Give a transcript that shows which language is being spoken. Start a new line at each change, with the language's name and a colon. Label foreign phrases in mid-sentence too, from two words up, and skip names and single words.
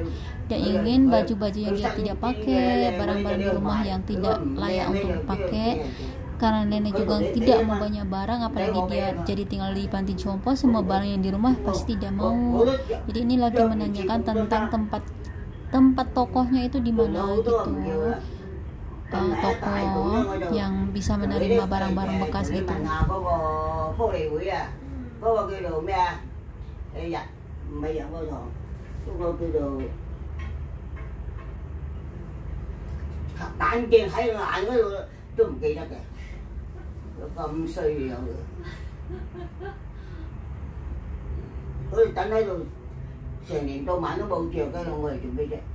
Indonesian: Dia ingin baju-baju yang dia tidak pakai, barang-barang di rumah yang tidak layak untuk dipakai, karena nenek juga tidak mau banyak barang, apalagi dia jadi tinggal di panti jompo, semua barang yang di rumah pasti tidak mau. Jadi ini lagi menanyakan tentang tempat tokohnya itu di mana gitu, toko yang bisa menerima barang-barang bekas gitu.
Cantonese: 咁衰樣嘅，佢哋等喺度成年到晚都冇着嘅，我嚟做咩啫？